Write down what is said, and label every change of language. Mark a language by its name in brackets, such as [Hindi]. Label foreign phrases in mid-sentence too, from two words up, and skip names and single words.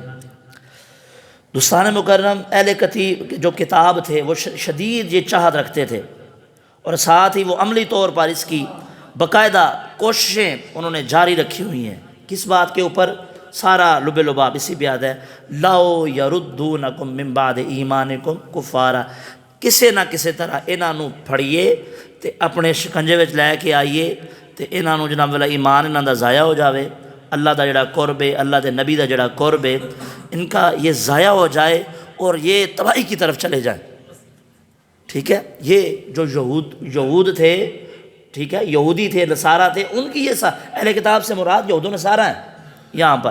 [Urdu] دوستان مکرم، اہل جو کتاب تھے وہ شدید یہ چاہت رکھتے تھے، اور ساتھ ہی وہ عملی طور پر اس کی باقاعدہ کوششیں انہوں نے جاری رکھی ہوئی ہیں۔ کس بات کے اوپر؟ سارا لب لباب اسی پہ یاد ہے، [Arabic] لو یردونکم من بعد ایمانکم کفارا، [Punjabi] کسے نہ کسے طرح انہاں نو پھڑیے تے اپنے شکنجے وچ لے کے آئیے تے انہاں نو جناب والا ایمان انہاں دا ضائع ہو جاوے، اللہ دا جڑا قرب ہے، اللہ دے نبی دا جڑا قرب ہے، [Urdu] ان کا یہ ضائع ہو جائے اور یہ تباہی کی طرف چلے جائیں۔ ٹھیک ہے، یہ جو یہود تھے، ٹھیک ہے، یہودی تھے، نصارہ تھے، ان کی یہ اہل کتاب سے مراد یہود و نصارہ ہیں یہاں پر۔